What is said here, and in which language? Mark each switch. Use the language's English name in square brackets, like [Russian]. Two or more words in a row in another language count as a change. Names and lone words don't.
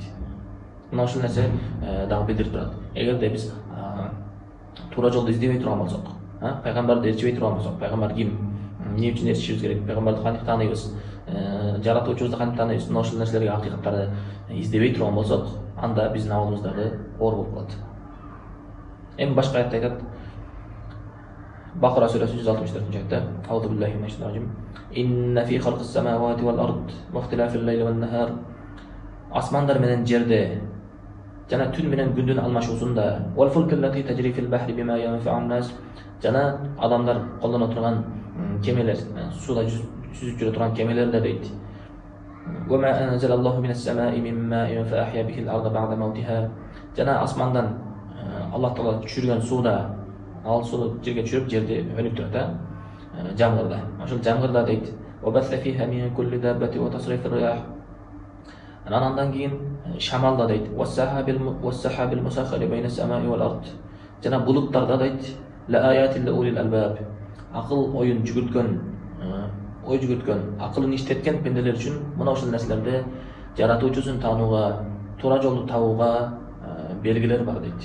[Kyrgyz] Мына ушул нерсе дагы билдирип турат. Эгерде биз туура жолду издебей турган болсок, пайгамбарды ээрчибей турган болсок, пайгамбар ким, эмне үчүн ээрчишибиз керек, пайгамбарды кантип тааныйбыз, жаратуучубузду кантип тааныйбыз, мына ушул нерселерге акыйкаттарды издебей турган болсок, анда биздин абалыбыз дагы оор болуп калат. Эми башка аятта айтат. Бакара сүрөсү 164-аятта: [Arabic] "أعوذ بالله من الشيطان الرجيم. إن في خلق السماوات والأرض واختلاف الليل والنهار." [Kyrgyz] Асмандар менен жерде жана түн менен күндүн алмашуусунда, [Arabic] "والفلك التي تجري في البحر بما ينفع الناس." [Kyrgyz] Жана адамдар колдоно турган кемелер, суда жүзүп жүрө турган кемелерде дейт. [Arabic] "وما أنزل الله من السماء من ماء فأحيا به الأرض بعد موتها." [Kyrgyz] Жана асмандан Аллах Таала түшүргөн сууда, ал сууну жерге түшүрүп, жерди өнүктүрөт, жамгырда. Ошол жамгырда дейт. [Arabic] "وبث فيها من كل دابة وتصريف الرياح." [Kyrgyz] Андан кийин шамалда дейт. [Arabic] "والسحاب المسخر بين السماء والأرض." [Kyrgyz] Жана булуттарда дейт. [Arabic] "لآيات لأولي الألباب." [Kyrgyz] Акыл оюн жүгүрткөн, ой жүгүрткөн, акылын иштеткен пенделер үчүн мына ушул нерселерде жаратуучусун таанууга, туура жолду табууга белгилер бар дейт.